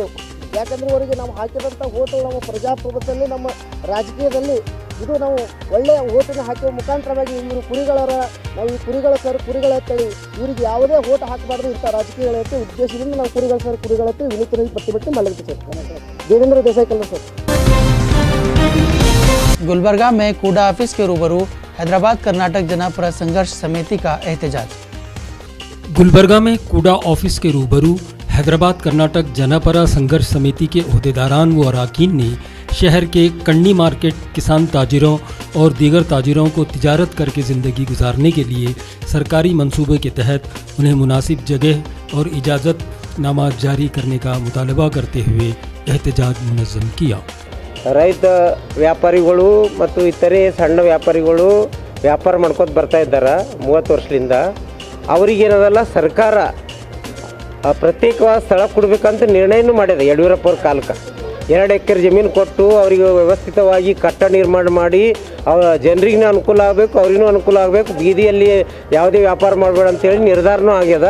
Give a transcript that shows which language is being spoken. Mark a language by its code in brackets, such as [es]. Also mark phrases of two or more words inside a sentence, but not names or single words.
[kn] ಯಾಕಂದರೆ ಇವರಿಗೆ ನಾವು ಹಾಕಿದಂಥ ಓಟು ನಮ್ಮ ಪ್ರಜಾಪ್ರಭುತ್ವದಲ್ಲಿ ನಮ್ಮ ರಾಜಕೀಯದಲ್ಲಿ ಇದು ನಾವು ಒಳ್ಳೆಯ ಓಟನ್ನು ಹಾಕುವ ಮುಖಾಂತರವಾಗಿ ಇವರು ಕುರಿಗಳರ ನಾವು ಈ ಕುರಿಗಳ ಸರ್ ಕುರಿಗಳ ಅಂತೇಳಿ ಇವರಿಗೆ ಯಾವುದೇ ಓಟ್ ಹಾಕಬಾರ್ದು ಇಂಥ ರಾಜಕೀಯಗಳ ಉದ್ದೇಶದಿಂದ ನಾವು ಕುರಿಗಳ ವಿನೂತನ ಪ್ರತಿಭಟನೆ ಮಾಡಲಿಕ್ಕೆ ಸರ್. ದೇವೇಂದ್ರ ದೇಸಾಯಿ ಕಲ್ಲ ಸರ್. [ur] گلبرگہ میں کوڑا آفس کے روبرو حیدرآباد کرناٹک جناپورہ سنگھرش سمیتی کا احتجاج. گلبرگہ میں کوڑا آفس کے روبرو حیدرآباد کرناٹک جناپرا سنگھرش سمیتی کے عہدیداران و ارکان نے شہر کے کنڈی مارکیٹ کسان تاجروں اور دیگر تاجروں کو تجارت کرکے زندگی گزارنے کے لیے سرکاری منصوبے کے تحت انہیں مناسب جگہ اور اجازت نامہ جاری کرنے کا مطالبہ کرتے ہوئے احتجاج منظم کیا. [kn] ರೈತ ವ್ಯಾಪಾರಿಗಳು ಮತ್ತು ಇತರೆ ಸಣ್ಣ ವ್ಯಾಪಾರಿಗಳು ವ್ಯಾಪಾರ ಮಾಡ್ಕೊತ ಬರ್ತಾ ಇದ್ದಾರೆ 30 ವರ್ಷದಿಂದ. ಅವರಿಗೇನದಲ್ಲ ಸರ್ಕಾರ ಪ್ರತ್ಯೇಕವಾದ ಸ್ಥಳ ಕೊಡಬೇಕಂತ ನಿರ್ಣಯನೂ ಮಾಡಿದೆ. ಯಡಿಯೂರಪ್ಪ ಅವ್ರ ಕಾಲಕ್ಕೆ 2 ಎಕರೆ ಜಮೀನು ಕೊಟ್ಟು ಅವರಿಗೆ ವ್ಯವಸ್ಥಿತವಾಗಿ ಕಟ್ಟಡ ನಿರ್ಮಾಣ ಮಾಡಿ ಜನರಿಗೂ ಅನುಕೂಲ ಆಗಬೇಕು, ಅವ್ರಿಗೂ ಅನುಕೂಲ ಆಗಬೇಕು, ಬೀದಿಯಲ್ಲಿ ಯಾವುದೇ ವ್ಯಾಪಾರ ಮಾಡಬೇಡ ಅಂತೇಳಿ ನಿರ್ಧಾರನೂ ಆಗ್ಯದ.